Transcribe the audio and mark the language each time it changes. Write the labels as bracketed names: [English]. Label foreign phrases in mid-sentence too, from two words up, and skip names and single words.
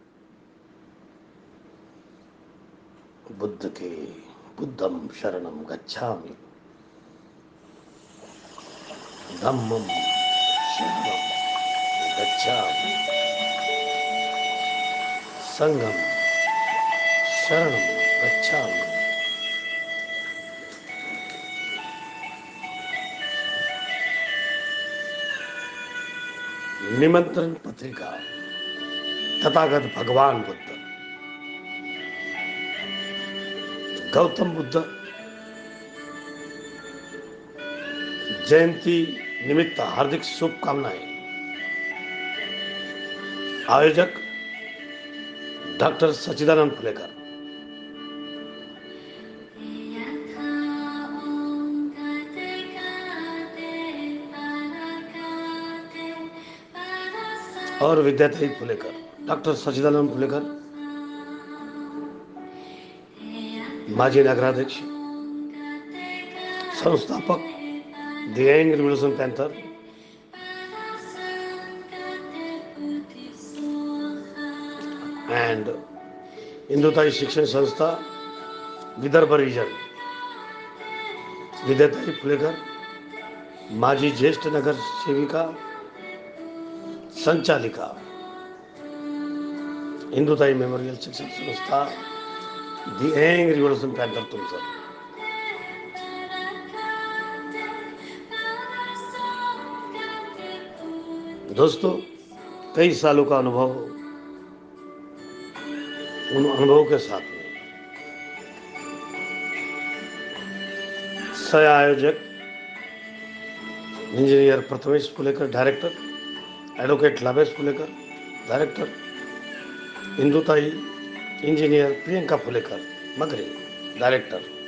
[Pali] बुद्ध के बुद्धम शरणम गच्छामि, धम्मम शरणम गच्छामि, संघम शरणम गच्छामि। [Hindi] निमंत्रण पत्रिका। तथागत भगवान बुद्ध। गौतम बुद्ध जयंती निमित्त हार्दिक शुभकामनाएं। आयोजक डॉक्टर सच्चिदानंद फुलेकर। और विद्यार्थी फुलेकर, डॉक्टर सच्चिदानंद फुलेकर, माजी नगराध्यक्ष, संस्थापक द यंग रिवोल्यूशन पैंथर, एंड हिंदुताई शिक्षण संस्था विदर्भ रीजन। विद्यार्थी फुलेकर माजी ज्येष्ठ नगर सेविका, संचालिका, हिंदुताई मेमोरियल शिक्षण संस्था द यंग रिवोल्यूशन पैंथर तुमसर। दोस्तों, कई सालों का अनुभव, उन अनुभव के साथ में सह आयोजक इंजीनियर प्रथमेश फुलेकर डायरेक्टर, एडवोकेट लाभेश फुलेकर डायरेक्टर, हिंदुताई इंजीनियर प्रियंका फुलेकर मगरे डायरेक्टर,